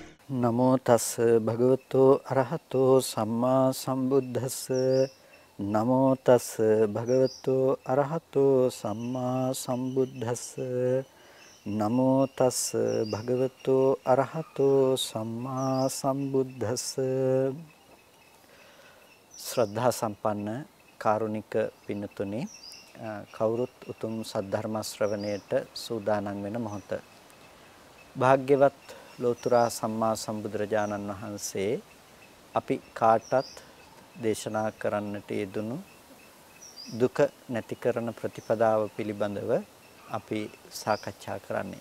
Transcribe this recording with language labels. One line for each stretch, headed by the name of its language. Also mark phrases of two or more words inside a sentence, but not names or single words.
Pali: නමෝ තස් භගවතෝ අරහතෝ සම්මා සම්බුද්දස්ස නමෝ තස් භගවතෝ අරහතෝ සම්මා සම්බුද්දස්ස නමෝ තස් භගවතෝ අරහතෝ සම්මා සම්බුද්දස්ස
Sinhala: ශ්‍රද්ධා සම්පන්න කාරුණික පින්තුනි කවුරුත් උතුම් සද්ධර්ම ශ්‍රවණයට සූදානම් වෙන මොහොත භාග්‍යවත් ලෝතර සම්මා සම්බුදුරජාණන් වහන්සේ අපි කාටත් දේශනා කරන්නට යෙදුණු දුක නැති කරන ප්‍රතිපදාව පිළිබඳව අපි සාකච්ඡා කරන්නේ.